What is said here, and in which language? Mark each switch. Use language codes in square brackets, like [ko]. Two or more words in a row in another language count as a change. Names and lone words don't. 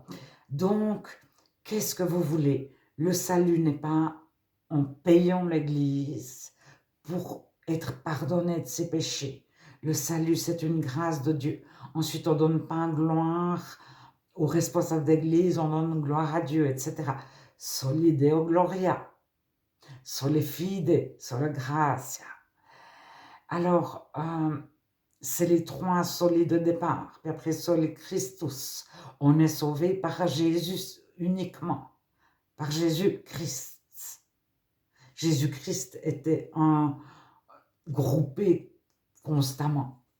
[fr] Donc, qu'est-ce que vous voulez? Le salut n'est pas en payant l'Église pour être pardonné de ses péchés. Le salut, c'est une grâce de Dieu. Ensuite, on ne donne pas gloire aux responsables d'église, on donne gloire à Dieu, etc. [la] Soli Deo Gloria, soli fide, soli gratia. [fr] Alors, c'est les trois solis de départ. Puis après, [la] soli Christus. [fr] On est sauvé par Jésus uniquement, par Jésus-Christ. Jésus-Christ était groupé constamment.